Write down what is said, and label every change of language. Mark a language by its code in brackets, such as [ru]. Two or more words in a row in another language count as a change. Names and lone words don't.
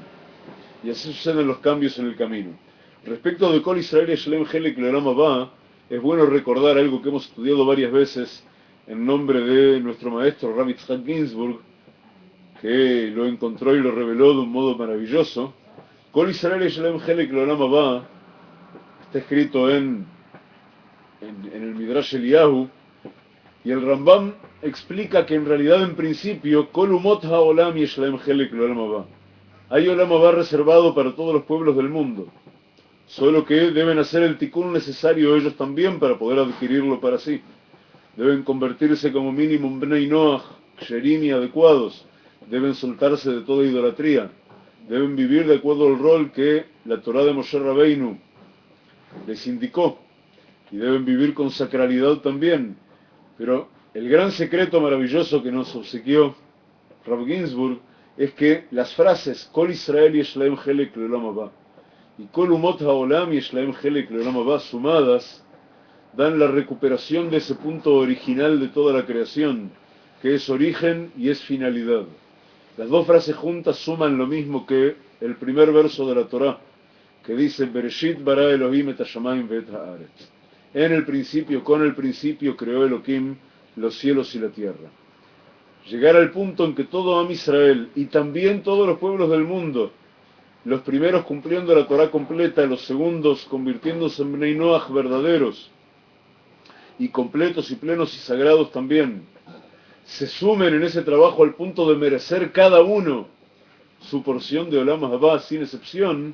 [es] Y así suceden los cambios en el camino. Respecto de [he] כל ישראל יש להם חלק לעולם הבא, [es] es bueno recordar algo que hemos estudiado varias veces en nombre de nuestro maestro Rabbi Yitzhak Ginsburg, que lo encontró y lo reveló de un modo maravilloso. [he] כל ישראל יש להם חלק לעולם הבא [es] está escrito en el Midrash Eliyahu, y el Rambam explica que en realidad en principio [he] כל אומות העולם יש להם חלק לעולם הבא. [es] Hay [he] עולם הבא [es] reservado para todos los pueblos del mundo, solo que deben hacer el tikkun necesario ellos también para poder adquirirlo para sí. Deben convertirse como mínimo en [he] בני נח, [es] ksherim y adecuados, deben soltarse de toda idolatría, deben vivir de acuerdo al rol que la Torá de Moshe Rabbeinu les indicó, y deben vivir con sacralidad también. Pero el gran secreto maravilloso que nos obsequió Rav Ginsburg es que las frases [he] כל ישראל יש להם חלק לעולם הבא [es] y [he] כל אומות העולם יש להם חלק לעולם הבא [es] sumadas dan la recuperación de ese punto original de toda la creación, que es origen y es finalidad. Las dos frases juntas suman lo mismo que el primer verso de la Torá, que dice [he] בראשית ברא אלהים את השמים ואת הארץ. [es] En el principio, con el principio creó Elohim los cielos y la tierra. Llegar al punto en que todo [he] עם ישראל [es] y también todos los pueblos del mundo, los primeros cumpliendo la Torá completa, los segundos convirtiéndose en [he] בני נח [es] verdaderos, y completos y plenos y sagrados también, se sumen en ese trabajo al punto de merecer cada uno su porción de [he] עולם הבא [es] sin excepción.